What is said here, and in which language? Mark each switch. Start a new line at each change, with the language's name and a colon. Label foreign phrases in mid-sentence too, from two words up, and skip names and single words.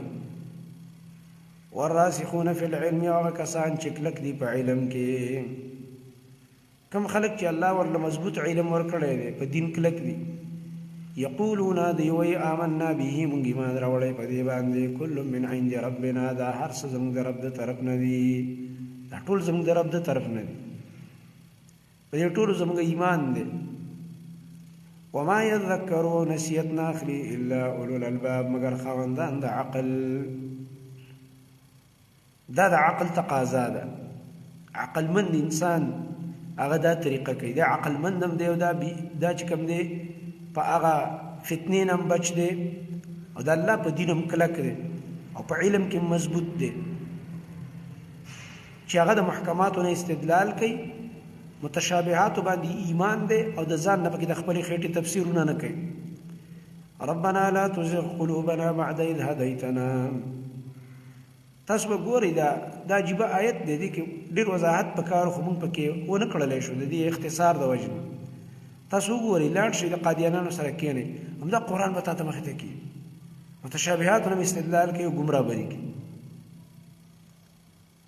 Arabic: والراسخون فی العلم
Pashto: هغه کسان چې کلک دي په علم کې. کوم خلک چې الله ورله مضبوط علم ورکړی دی په دین کلک دي. یقولون دی وی
Arabic: آمنا به
Pashto: مونږ ایمان راوړی په دې باندې
Arabic: کل من عند ربنا
Pashto: دا هر څه زموږ د رب د طرف نه دي، دا ټول زموږ د رب د طرف نه دي، په دې ټولو زموږ ایمان دی.
Arabic: وما یذکروا
Pashto: نصیحت نه اخلي
Arabic: الا اولو الالباب
Pashto: مگر خاوندان د عقل. دا د عقل تقاضا ده. عقلمند انسان هغه دا طریقه کوي، دا عقلمند هم دی او دا چې کوم دی په هغه فتنې نه هم بچ دی او د الله په دین هم کلک دی او په علم کې مضبوط دی چې هغه د محکماتو نه استدلال کوي، متشابهاتو باندې ایمان دی او د ځان نه پکې د خپلې خېټې تفسیرونه نه کوي.
Arabic: ربنا لا تزغ قلوبنا بعد اذ هدیتنا.
Pashto: تاسو به ګورئ دا عجیبه آیت دی، دې کې ډېر وضاحت پکار خو موږ پکې ونه کړلی شو د دې اختصار د وجې نه. تاسو وګورئ لاړ شئ د قادیانانو سره کښېنئ، همدا قرآن به تا ته مخې ته کړي، متشابهاتو نه استدلال کوي او ګمراه به دي کوي.